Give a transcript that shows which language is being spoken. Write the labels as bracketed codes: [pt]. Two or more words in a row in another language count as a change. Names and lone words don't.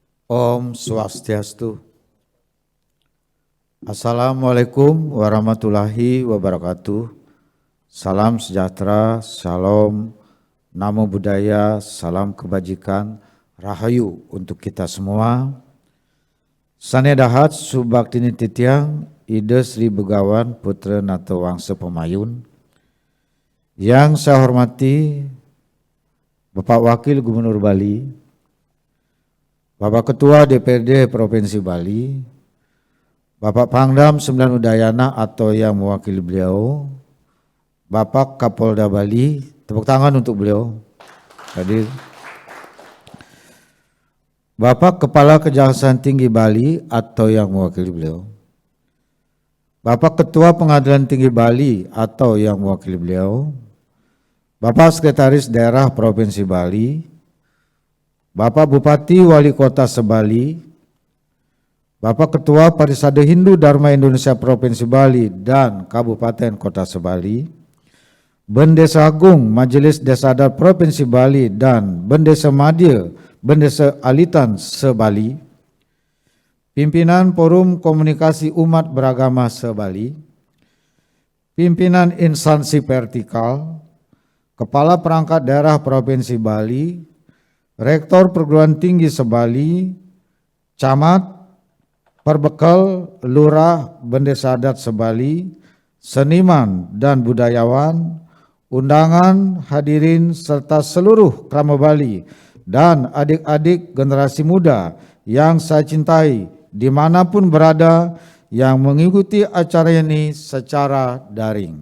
[ban] Om Swastiastu. [ar] السلام عليكم ورحمة الله وبركاته. [id] Salam sejahtera, shalom, [pi] namo buddhaya, [id] salam kebajikan, rahayu untuk kita semua. [ban] Sanedahat Subaktini Titiang, Ida Sri Begawan Putra Nato Wangsa Pemayun. [id] Yang saya hormati Bapak Wakil Gubernur Bali, Bapak Ketua DPRD Provinsi Bali, Bapak Pangdam Sembilan Udayana atau yang mewakili beliau, Bapak Kapolda Bali, tepuk tangan untuk beliau hadir. Bapak Kepala Kejaksaan Tinggi Bali atau yang mewakili beliau, Bapak Ketua Pengadilan Tinggi Bali atau yang mewakili beliau, Bapak Sekretaris Daerah Provinsi Bali, Bapak Bupati Wali Kota Sebali, Bapak Ketua Parisade Hindu Dharma Indonesia Provinsi Bali dan Kabupaten Kota Sebali, Bendesa Agung Majelis Desa Adat Provinsi Bali dan Bendesa Madya, Bendesa Alitan Sebali, Pimpinan Forum Komunikasi Umat Beragama Sebali, Pimpinan Instansi Vertikal, Kepala Perangkat Daerah Provinsi Bali, Rektor Perguruan Tinggi Sebali, Camat, Perbekal, Lurah, Bendesa Adat Sebali, seniman dan budayawan, undangan, hadirin serta seluruh Krama Bali dan adik-adik generasi muda yang saya cintai dimanapun berada yang mengikuti acara ini secara daring.